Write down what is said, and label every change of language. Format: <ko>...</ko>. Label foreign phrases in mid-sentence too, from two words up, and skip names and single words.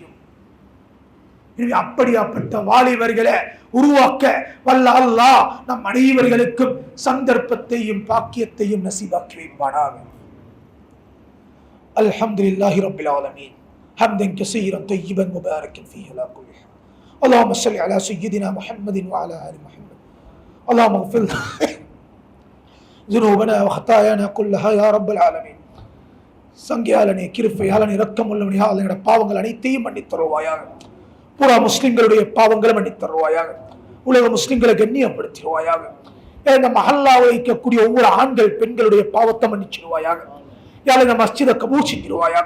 <ta>அப்படியாப்பட்ட வாலிபர்களை உருவாக்க வல்ல அல்லாஹ் நம் அனைவர்களுக்கும் சந்தர்ப்பத்தையும் பாக்கியத்தையும் நசீபாக்கி வைப்பானாக.</ta> <ar>الحمد لله رب العالمين حمدا كثيرا طيبا مباركا فيه على كل حال. اللهم صل على سيدنا محمد وعلى ال محمد. اللهم اغفر ذنوبنا وخطايانا كلها يا رب العالمين.</ar> <ta>சங்கியாலனே, கிருபையாளனே, இரக்கமுள்ளவனே, எங்களுடைய பாவங்கள் அனைத்தையும் மன்னித்து தருவாயாக. பூரா முஸ்லிம்களுடைய பாவங்களை மன்னித்து தருவாயாக. உலக முஸ்லிம்களை கண்ணியப்படுத்திடுவாயாக. இந்த மஹல்லாவை வைக்கக்கூடிய ஒவ்வொரு ஆண்கள் பெண்களுடைய பாவத்தை மன்னிச்சிடுவாயாக. இந்த மஸ்ஜிதை கபூல் செஞ்சிருவாயாக.</ta>